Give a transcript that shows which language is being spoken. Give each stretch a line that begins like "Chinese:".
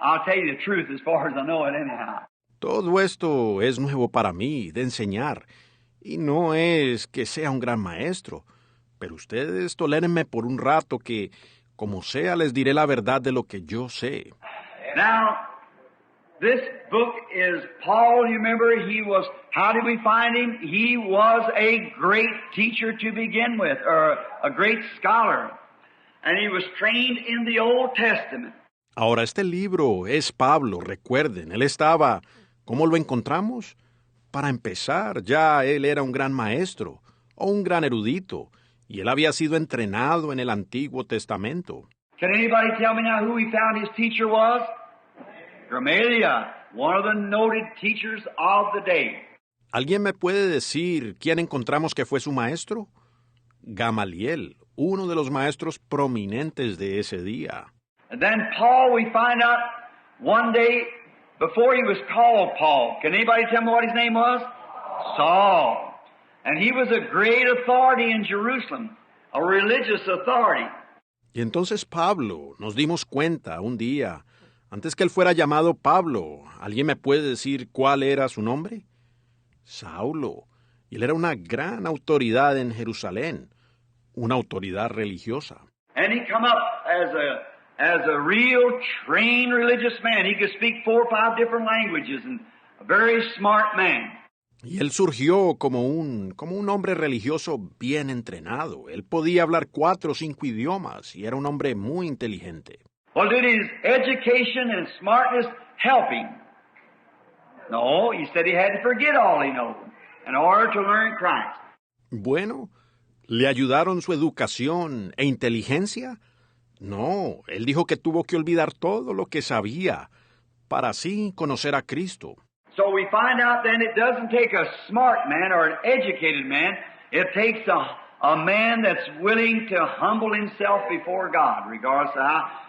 English: I'll tell you the truth as far as I know it anyhow.
Spanish: Todo esto es nuevo para mí, de enseñar, y no es que sea un gran maestro, pero ustedes tolérenme por un rato que, como sea, les diré la verdad de lo que yo sé.
English: Now, this book is Paul, you remember, how did we find him? He was a great teacher to begin with, or a great scholar, and he was trained in the Old Testament.
Spanish: Ahora, este libro es Pablo, recuerden, él estaba... ¿Cómo lo encontramos? Para empezar, ya él era un gran maestro, o un gran erudito, y él había sido entrenado en el Antiguo Testamento.
English: Can anybody tell me now who he found his teacher was? Gamaliel, one of the noted teachers of the day.
Spanish: ¿Alguien me puede decir quién encontramos que fue su maestro? Gamaliel, uno de los maestros prominentes de ese día.
English: And then Paul, we find out one day, before he was called Paul, can anybody tell me what his name was? Saul. And he was a great authority in Jerusalem, a religious authority.
Spanish: Y entonces Pablo, nos dimos cuenta un día, antes que él fuera llamado Pablo, ¿alguien me puede decir cuál era su nombre? Saulo. Y él era una gran autoridad en Jerusalén, una autoridad religiosa.
English: And he come up as a real trained religious man. He could speak 4 or 5 different languages and a very smart man.
Spanish: Y él surgió como un hombre religioso bien entrenado. Él podía hablar 4 o 5 idiomas y era un hombre muy inteligente.
English: Well, did his education and smartness help him? No, he said he had to forget all he knows in order to learn Christ.
Spanish: Bueno, ¿le ayudaron su educación e inteligencia? No, él dijo que tuvo que olvidar todo lo que sabía para así conocer a Cristo.
English: So we find out then it doesn't take a smart man or an educated man. It takes a man that's willing to humble himself before God, regardless of how.